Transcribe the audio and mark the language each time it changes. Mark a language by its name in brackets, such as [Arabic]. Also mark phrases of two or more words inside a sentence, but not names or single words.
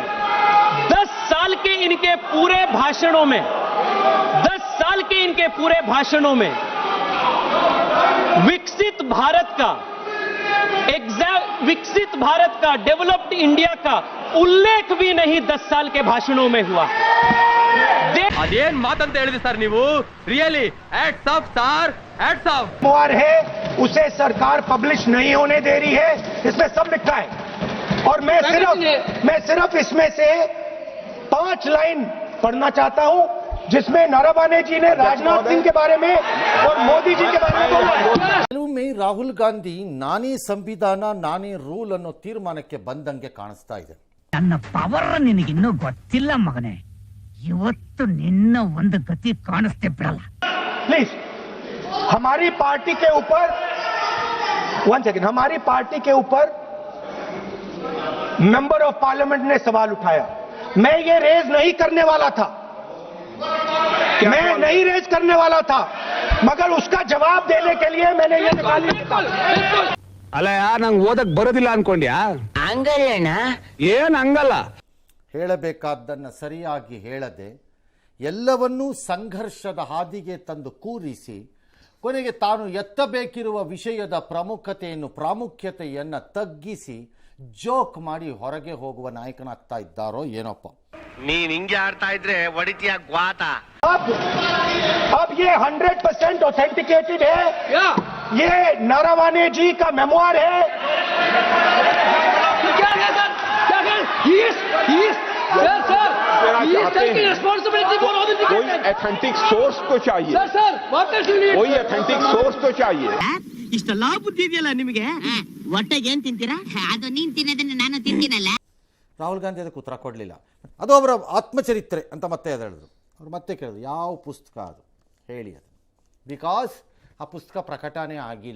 [Hindi] 10 साल के इनके पूरे भाषणों में 10 साल के इनके पूरे भाषणों में विकसित भारत का [English] developed India [Hindi] का उल्लेख भी नहीं 10 साल के भाषणों में हुआ. [Kannada] ಅದೇನ್ ಮಾತಂತ ಹೇಳಿದ್ರಿ ಸರ್ ನೀವು? [English] really hats off sir, hats off. [Hindi] है उसे सरकार पब्लिश नहीं होने दे रही है, इसमें सब लिखा है. और मैं सिर्फ इसमें से 5 लाइन पढ़ना चाहता हूं जिसमें नरवाने जी ने राजनाथ सिंह के बारे में और मोदी जी के बारे में बोला है. [Kannada] ಕೆಲವೊಮ್ಮೆ ರಾಹುಲ್ ಗಾಂಧಿ ನಾನೇ ಸಂವಿಧಾನ ನಾನೇ ರೂಲ್ ಅನ್ನೋ ತೀರ್ಮಾನಕ್ಕೆ ಬಂದಂಗೆ ಕಾಣಿಸ್ತಾ ಇದೆ. ನನ್ನ ಪವರ್ ನಿನಗಿನ್ನೂ ಗೊತ್ತಿಲ್ಲ ಮಗನೇ, ಇವತ್ತು ನಿನ್ನ ಒಂದು ಗತಿ ಕಾಣಿಸ್ತೆ ಬಿಡಲ್ಲ. [Hindi] प्लीज हमारी पार्टी के ऊपर [English] member of parliament [Hindi] ने सवाल उठाया. मैं ये रेज नहीं करने वाला था, मगर उसका जवाब देने के लिए मैंने ये निकाली. [Kannada] ಅಲ್ಲ ನಂಗೆ ಓದಕ್ ಬರೋದಿಲ್ಲ ಅನ್ಕೊಂಡ್ಯಾ? ಹಂಗಲ್ಲ, ಏನ್ ಹಂಗಲ್ಲ. ಹೇಳಬೇಕಾದ್ದನ್ನು ಸರಿಯಾಗಿ ಹೇಳದೆ ಎಲ್ಲವನ್ನೂ ಸಂಘರ್ಷದ ಹಾದಿಗೆ ತಂದು ಕೂರಿಸಿ ಕೊನೆಗೆ ತಾನು ಎತ್ತಬೇಕಿರುವ ವಿಷಯದ ಪ್ರಾಮುಖ್ಯತೆಯನ್ನು ತಗ್ಗಿಸಿ ಜೋಕ್ ಮಾಡಿ ಹೊರಗೆ ಹೋಗುವ ನಾಯಕನಾಗ್ತಾ ಇದ್ದಾರೋ ಏನೋಪ್ಪ. ನೀನ್ ಹಿಂಗೆ ಆಡ್ತಾ ಇದ್ರೆ ಒಡಿತಿಯ ಗ್ವಾತ. [Hindi] अब ये 100% ऑथेंटिकेटेड है. ये नरवाने जी का मेमोयर है. कोई [English] authentic source [Hindi] तो चाहिए, कोई [English] authentic source [Hindi] तो चाहिए. [Kannada] ಇಷ್ಟೆಲ್ಲ ಬುದ್ಧಿ ಇದೆಯಲ್ಲ ನಿಮಗೆ. ಹೊಟ್ಟೆಗೆ ಏನ್ ತಿಂತೀರಾ? ಅದು ನೀನ್ ತಿನ್ನೋದನ್ನ ನಾನು ತಿಂತೀನಲ್ಲ. ರಾಹುಲ್ ಗಾಂಧಿ ಅದಕ್ಕೆ ಉತ್ತರ ಕೊಡಲಿಲ್ಲ. ಅದು ಅವರ ಆತ್ಮಚರಿತ್ರೆ ಅಂತ ಮತ್ತೆ ಅದು ಹೇಳಿದ್ರು. ಅವ್ರು ಮತ್ತೆ ಕೇಳಿದ್ರು ಯಾವ ಪುಸ್ತಕ ಅದು ಹೇಳಿ ಅದು. ಬಿಕಾಸ್ ಆ ಪುಸ್ತಕ ಪ್ರಕಟಣೆ ಆಗಿಲ್ಲ.